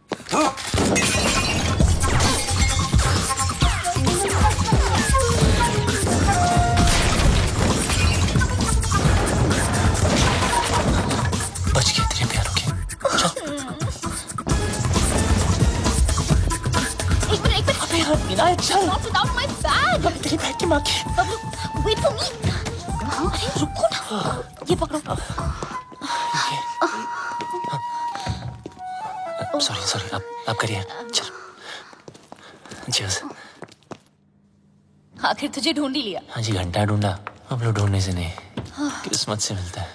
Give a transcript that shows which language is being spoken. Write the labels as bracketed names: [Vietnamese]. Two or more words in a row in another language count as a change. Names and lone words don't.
[Hindi] बच गए तेरे प्यारों के, चल। एक मिनट। अबे यार इनाया, चल। [English] Not without my bag. [Hindi] तेरी बैग की माँ की। [English] Wait for me. [Hindi] अरे रुको ना, ये पकड़ो। सॉरी, आप करिए, चल। [English] Cheers. [Hindi] आखिर तुझे ढूंढ ही लिया। हाँ जी, घंटा ढूंढा, अब लोग ढूंढने से नहीं, किस्मत से मिलता है।